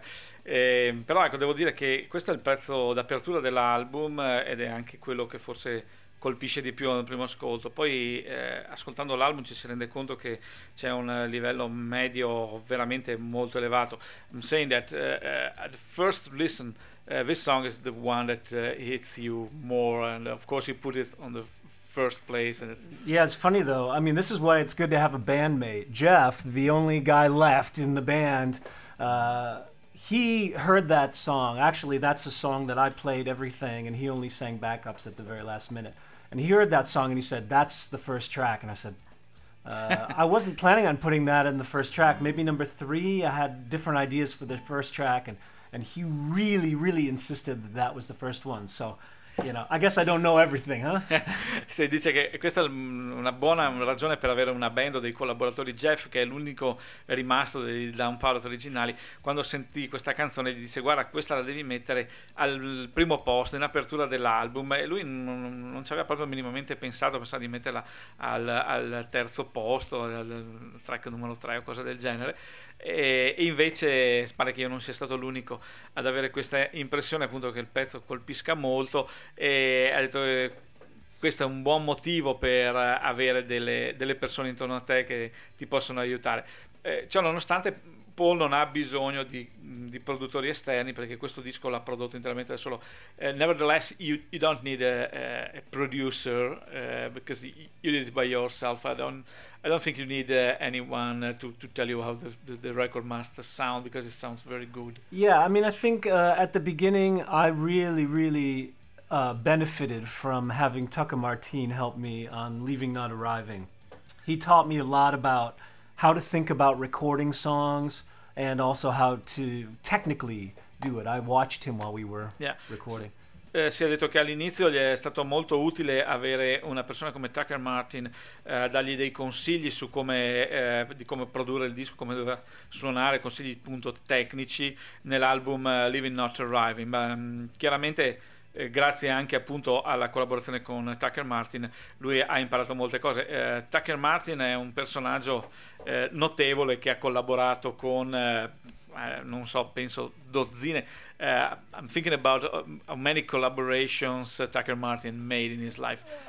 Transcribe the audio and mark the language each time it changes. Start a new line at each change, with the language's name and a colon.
Italian: Però ecco, devo dire che questo è il pezzo d'apertura dell'album ed è anche quello che forse colpisce di più al primo ascolto. Poi ascoltando l'album ci si rende conto che c'è un livello medio veramente molto elevato.
English: I'm saying that at first listen, this song is the one that hits you more, and of course you put it on the first place, and it's... Yeah, it's funny though. I mean, this is why it's good to have a bandmate. Jeff, the only guy left in the band, he heard that song. Actually, that's a song that I played everything, and he only sang backups at the very last minute. And he heard that song, and he said, "That's the first track." And I said, "I wasn't planning on putting that in the first track. Maybe number three. I had different ideas for the first track, and he really, really insisted that that was the first one. So." You know, I guess I don't know everything, huh?
Italian: Si dice che questa è una buona ragione per avere una band o dei collaboratori. Jeff, che è l'unico rimasto dei Down Pilot originali, quando sentì questa canzone gli disse: guarda, questa la devi mettere al primo posto in apertura dell'album, e lui non ci aveva proprio minimamente pensato di metterla al terzo posto, al track numero 3 o cosa del genere. E invece pare che io non sia stato l'unico ad avere questa impressione, appunto, che il pezzo colpisca molto, e ha detto questo è un buon motivo per avere delle persone intorno a te che ti possono aiutare. Ciò nonostante, Paul non ha bisogno di produttori esterni, perché questo disco l'ha prodotto interamente da solo.
English: Nevertheless, you don't need a producer because you did it by yourself. I don't think you need anyone to tell you how the record must sound, because it sounds very good. Yeah, I mean, I think at the beginning I really, really benefited from having Tucker Martin help me on Leaving Not Arriving. He taught me a lot about how to think about recording songs, and also how to technically do it. I watched him while we were recording.
Italian: Si è detto che all'inizio gli è stato molto utile avere una persona come Tucker Martin a dargli dei consigli su come produrre il disco, come doveva suonare, consigli appunto tecnici nell'album Leaving Not Arriving. Ma chiaramente, grazie anche appunto alla collaborazione con Tucker Martin, lui ha imparato molte cose. Tucker Martin è un personaggio notevole, che ha collaborato con non so, penso dozzine.
English: I'm thinking about how many collaborations Tucker Martin made in his life.